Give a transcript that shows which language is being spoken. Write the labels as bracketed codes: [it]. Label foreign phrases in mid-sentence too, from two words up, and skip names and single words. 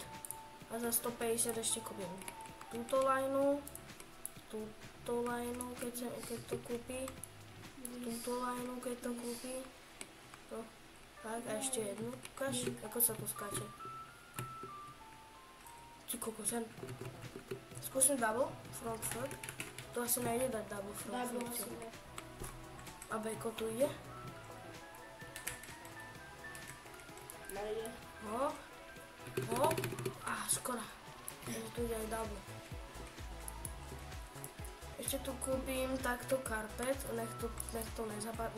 [sk] A za 150 ešte kúpim túto lineu, keď to kúpi. Túto lineu, keď to kúpi. To. Tak, a ešte jednu. Ukáž, ako sa to skáče. Ty kokos, skúsim [en] double front flip. [sk] To asi nejde dať [en] double front flip. [sk] A beko tu ide. Hop. Skoro. Tu ide aj double. Ešte tu kúpim takto karpet, nech to nezapadne.